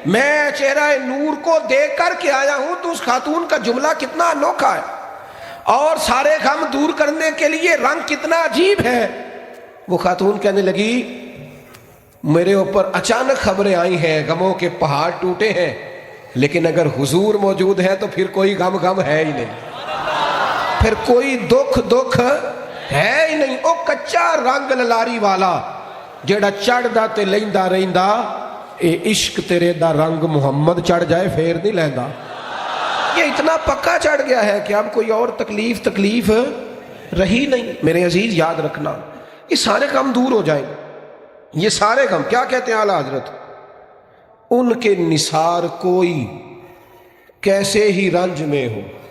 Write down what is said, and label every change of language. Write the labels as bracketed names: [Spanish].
[Urdu] میں چہرہ نور کو دیکھ کر کے آیا ہوں. تو اس خاتون کا جملہ کتنا انوکھا ہے، اور سارے غم دور کرنے کے لیے رنگ کتنا عجیب ہے. وہ خاتون کہنے لگی میرے اوپر اچانک خبریں آئی ہیں، غموں کے پہاڑ ٹوٹے ہیں، لیکن اگر حضور موجود ہے تو پھر کوئی غم ہے ہی نہیں، پھر کوئی دکھ ہے ہی نہیں. [Punjabi] او کچا رنگ للاری والا جیڑا چڑھ دا تے لیندا رہندا، اے عشق تیرے دا رنگ محمد چڑھ جائے پھر نہیں لیندا. [Urdu] یہ اتنا پکا چڑھ گیا ہے کہ اب کوئی اور تکلیف رہی نہیں. میرے عزیز یاد رکھنا، یہ سارے غم دور ہو جائیں. یہ سارے غم کیا کہتے ہیں اعلیٰ حضرت، ان کے نثار کوئی کیسے ہی رنج میں ہو.